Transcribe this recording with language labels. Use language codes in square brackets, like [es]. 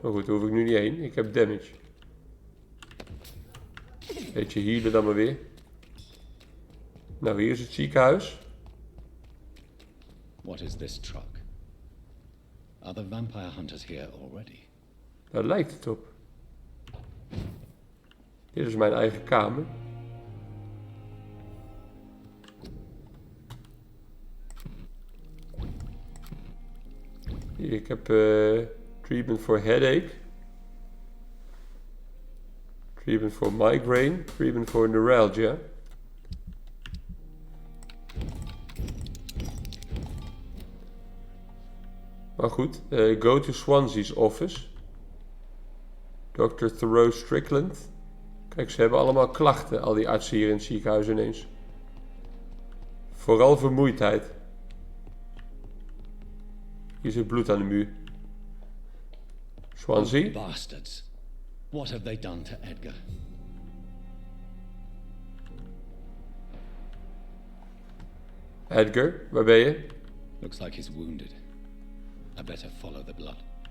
[nl] Maar goed, daar hoef ik nu niet heen. Ik heb damage. Beetje healen dan maar weer. Nou, hier is het ziekenhuis. [en] What is this truck? Are the vampire hunters here already? [nl] Daar lijkt het op. Dit is mijn eigen kamer. Hier, ik heb [en] treatment for headache. Treatment for migraine. Treatment for neuralgia. [nl] Maar goed, [en] go to Swansea's office. Dr. Thoreau Strickland. [nl] Kijk, ze hebben allemaal klachten, al die artsen hier in het ziekenhuis ineens. Vooral vermoeidheid. Hier zit bloed aan de muur. [en] Swansea? Bastards. What have they done to Edgar? [nl] Edgar, waar ben je? [en] Looks like he's wounded. I better follow the blood.